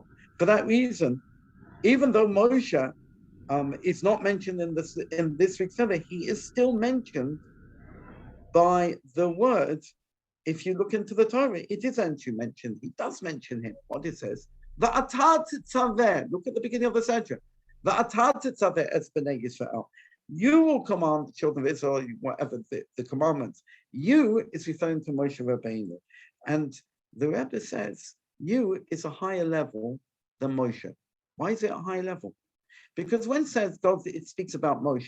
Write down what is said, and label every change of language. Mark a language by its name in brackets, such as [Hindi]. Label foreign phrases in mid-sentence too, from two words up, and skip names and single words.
[English] For that reason, even though Moshe is not mentioned in this week's Sedra, he is still mentioned by the word. If you look into the Torah, it is actually mentioned. He does mention him. What it says. [Hebrew] ואתה תצוה. [English] Look at the beginning of the Sedra. [Hebrew] ואתה תצוה את בני ישראל. [English] You will command the children of Israel, whatever the commandments. You is referring to Moshe Rabbeinu. And the Rebbe says, you is a higher level than Moshe. Why is it a high level? Because when it says God, it speaks about Moshe.